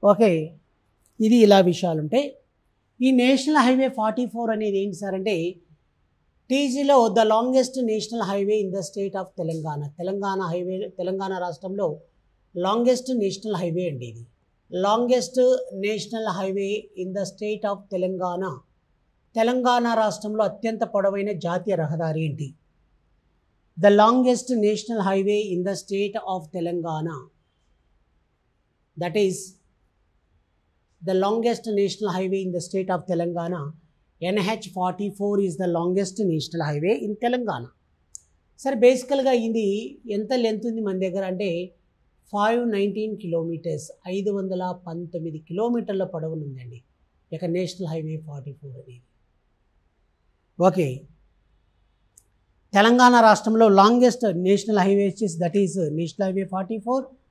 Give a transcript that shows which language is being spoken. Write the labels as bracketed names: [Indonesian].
[Telugu] Okay, ఇది ఇలా విషయాలు ఉంటాయి. ఈ నేషనల్ హైవే 44 అనేది ఏంటి సార్ అంటే టీజీలో [English] The longest national highway in the state of Telangana. [Telugu] Telangana రాష్ట్రంలో లాంగెస్ట్ నేషనల్ హైవే అండి. ఇది [English] Longest national highway in the state of Telangana. [Telugu] Telangana రాష్ట్రంలో అత్యంత పొడవైన జాతీయ రహదారి ఏంటి? [English] The longest national highway in the state of Telangana. That is the longest national highway in the state of Telangana. NH44 is the longest national highway in Telangana. [Telugu] సరే, బేసికల్గా ఇది ఎంత లెంత్ ఉంది మన దగ్గర అంటే 519 కిలోమీటర్స్, 519 కిలోమీటర్ల పొడవునుందండి ఇక నేషనల్ హైవే 44 అనేది. ఓకే, తెలంగాణ రాష్ట్రంలో లాంగెస్ట్ నేషనల్ హైవే వచ్చేసి [English] That is national highway 44.